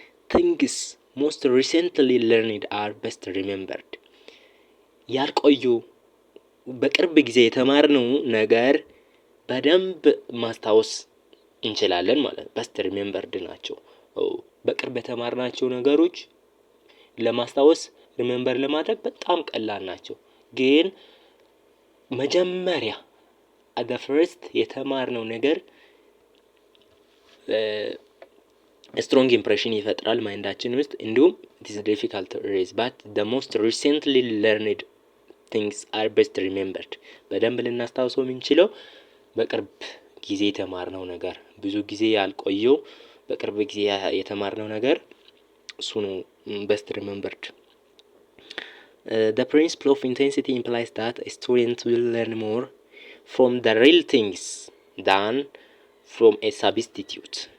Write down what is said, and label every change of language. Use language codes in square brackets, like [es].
[en] Things most recently learned are best remembered. [am] ያልቆዩ በቅርብ ጊዜ የተማርነው ነገር በደንብ ማስታወስ እንችላለን ማለት ነው። [en] best remembered [am] ናቸው። በቅርብ የተማርናቸው ነገሮች ለማስታወስ ሪሜምበር ለማድረግ በጣም ቀላል ናቸው። ግን መጀመሪያ [en] at the first [am] የተማርነው ነገር [en] strong impression [am] ይፈጥራል ማይንዳችን ውስጥ፣ እንዲሁም [en] it is difficult to erase but the most recently learned things are best remembered. [am] በደንብ ልናስታውሰው የምንችለው በቅርብ ጊዜ የተማርነው ነገር፣ ብዙ ጊዜ ያልቆየው በቅርብ ጊዜ የተማርነው ነገር እሱ ነው [en] best remembered. The principle of intensity implies that a student will learn more from the real things than from a substitute.